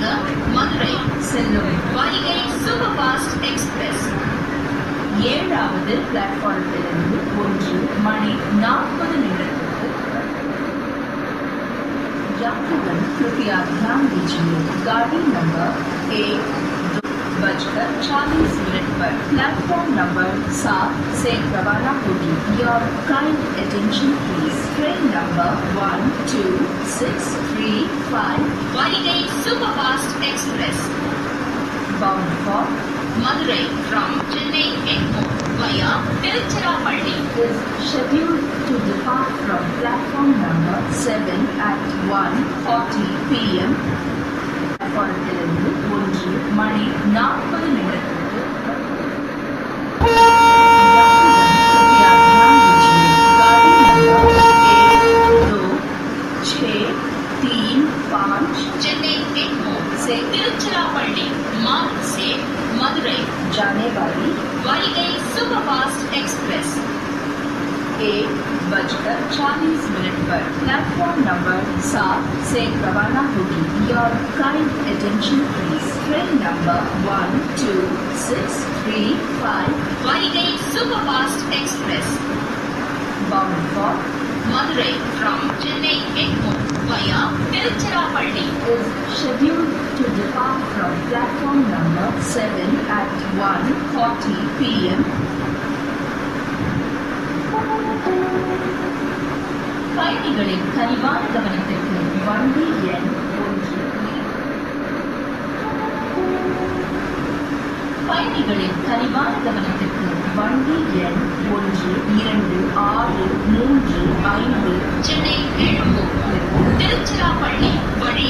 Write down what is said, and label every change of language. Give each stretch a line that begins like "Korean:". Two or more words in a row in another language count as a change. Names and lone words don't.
Tamil: மதுரை செல்லும் வைகை சூப்பர் ஃபாஸ்ட் எக்ஸ்பிரஸ் 7வது பிளாட்பாரத்திலிருந்து 1 மணி 40 நிமிடத்திற்கு.
Hindi: यात्रीगण कृपया ध्यान दीजिए, गाड़ी नंबर 1:40 पर
English: platform number
Hindi: 7 से रवाना होगी.
English: Your kind attention please. Train number 1265 Vaigai Superfast Express bound for Madurai from Chennai Egmore via Tiruchirappalli is scheduled to depart from platform number 7 at 1:40 p.m.
Tamil: பிளாட்பாரத்திலிருந்து 1 மணி 40 நிமிடத்திற்கு.
Hindi: चेन्नई एग्मोर से तिरुचिरापल्ली मार्ग से मदुरई जाने वाली वाईगई सुपरफास्ट एक्सप्रेस 1:40 पर
English: platform number
Hindi: 7 से रवाना होगी.
English: Your kind attention please. Train number 1265 वाईगई सुपरफास्ट एक्सप्रेस bound for Madurai from Chennai Egmore via Tiruchirappalli is scheduled to depart from platform number 7 at 1:40 p.m.
Tamil: பயணிகளின் கனிவான கவனத்திற்கு வண்டி எண் 1 பயணிகளின் கனிவான கவனத்திற்கு வண்டி எண் 1, 2, 6, 3, 5 சென்னை எழும்பூர் திருச்சிராப்பள்ளி